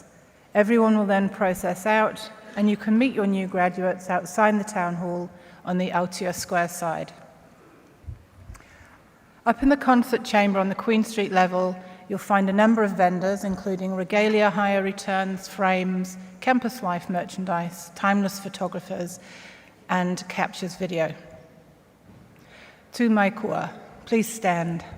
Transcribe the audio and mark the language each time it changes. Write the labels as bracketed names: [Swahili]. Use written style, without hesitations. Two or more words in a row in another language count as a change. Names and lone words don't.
[English] Everyone will then process out, and you can meet your new graduates outside the town hall on the Aotea Square side. Up in the concert chamber on the Queen Street level, you'll find a number of vendors, including regalia hire returns, frames, campus life merchandise, timeless photographers, and captures video. [Māori] Tu mai kua, [English] please stand.